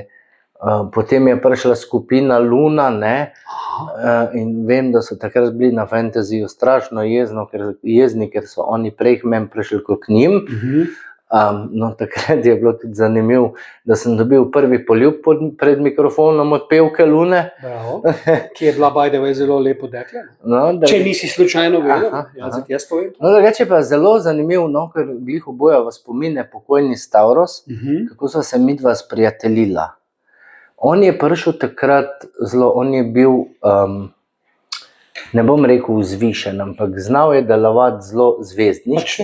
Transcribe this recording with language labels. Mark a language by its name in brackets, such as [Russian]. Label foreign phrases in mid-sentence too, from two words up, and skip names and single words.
[Slovenian] Potem je prišla skupina Luna, ne, in vem, da so takrat bili na Fantasyju strašno jezni, ker so oni prej k meni prišli kot k njim. No, takrat je bilo tudi zanimivo, da sem dobil prvi poljub pred mikrofonom od pevke Lune. Bravo. Ki je bila [English] by the way [Slovenian] zelo lepo dekle. No, Če nisi slučajno vedel, jaz povem. No, drugače pa zelo zanimivo, no, ker glih oboja v spomine pokojni Stavros, kako so se midva sprijateljila. On je prišel takrat zelo, on je bil, ne bom rekel vzvišen, ampak znal je delovati zelo zvezdniški.